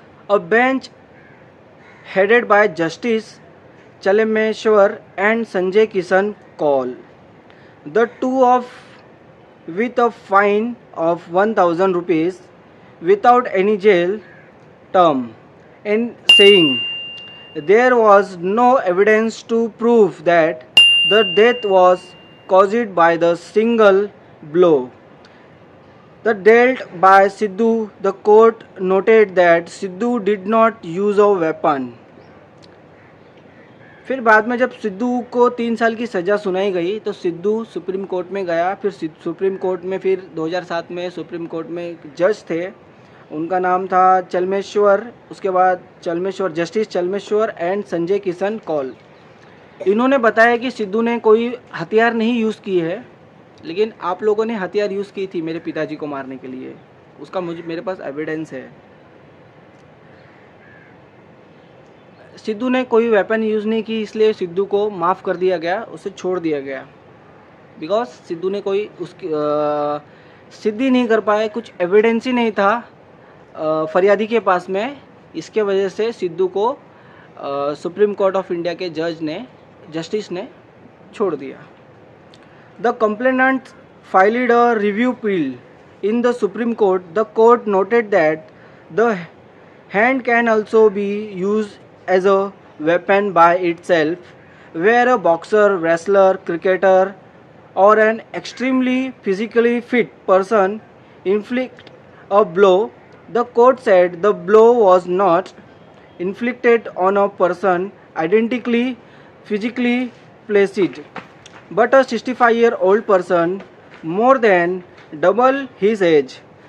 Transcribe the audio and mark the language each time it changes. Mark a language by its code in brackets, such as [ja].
[en] A bench headed by Justice Chalemeshwar and Sanjay Kishan Kaul, the two of with a fine of 1,000 rupees without any jail term, and saying there was no evidence to prove that the death was caused by the single blow that dealt by Sidhu. The court noted that Sidhu did not use a weapon. [hi] फिर बाद में जब सिद्धू को 3 साल की सज़ा सुनाई गई तो सिद्धू सुप्रीम कोर्ट में गया। फिर सुप्रीम कोर्ट में फिर 2007 में सुप्रीम कोर्ट में एक जज थे, उनका नाम था चलमेश्वर। उसके बाद जस्टिस चलमेश्वर एंड संजय किशन कौल। इन्होंने बताया कि सिद्धू ने कोई हथियार नहीं यूज़ की है, लेकिन आप लोगों ने हथियार यूज़ की थी मेरे पिताजी को मारने के लिए, उसका मेरे पास एविडेंस है। सिद्धू ने कोई वेपन यूज़ नहीं की, इसलिए सिद्धू को माफ़ कर दिया गया, उसे छोड़ दिया गया। बिकॉज सिद्धू ने कोई उसकी सिद्धि नहीं कर पाए, कुछ एविडेंस ही नहीं था फरियादी के पास में। इसके वजह से सिद्धू को सुप्रीम कोर्ट ऑफ इंडिया के जस्टिस ने छोड़ दिया। [en] The complainant filed a review appeal in the Supreme Court. The court noted that the Hand can also be used as a weapon by itself, where a boxer, wrestler, cricketer, or an extremely physically fit person inflict a blow. The court said the blow was not inflicted on a person identically physically placed, but a 65-year-old person more than double his age.